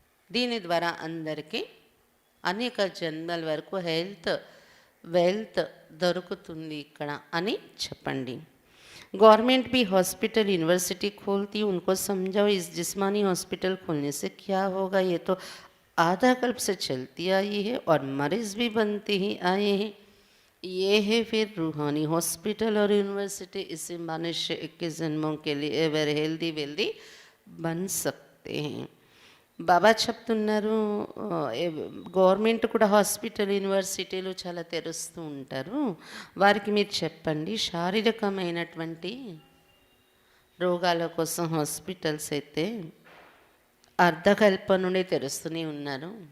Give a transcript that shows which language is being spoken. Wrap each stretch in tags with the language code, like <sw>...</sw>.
<te>దీని ద్వారా అందరికీ అనేక జన్మల వరకు హెల్త్ వెల్త్ దొరుకుతుంది ఇక్కడ అని చెప్పండి.</te> <hi>गवर्नमेंट भी हॉस्पिटल यूनिवर्सिटी खोलती, उनको समझाओ इस जिस्मानी हॉस्पिटल खोलने से क्या होगा. ये तो आधा कल्प से चलती आई है और मरीज भी बनते ही आए हैं. ये है फिर रूहानी हॉस्पिटल और यूनिवर्सिटी. इसी मनुष्य 21 जन्मों के लिए एवर हेल्दी वेल्दी बन सकते हैं.</hi> <te>బాబా చెప్తున్నారు, గవర్నమెంట్ కూడా హాస్పిటల్ యూనివర్సిటీలు చాలా తెరుస్తూ ఉంటారు. వారికి మీరు చెప్పండి, శారీరకమైనటువంటి రోగాల కోసం హాస్పిటల్స్ అయితే అర్ధకల్ప నుండి తెరుస్తూనే ఉన్నారు.</te>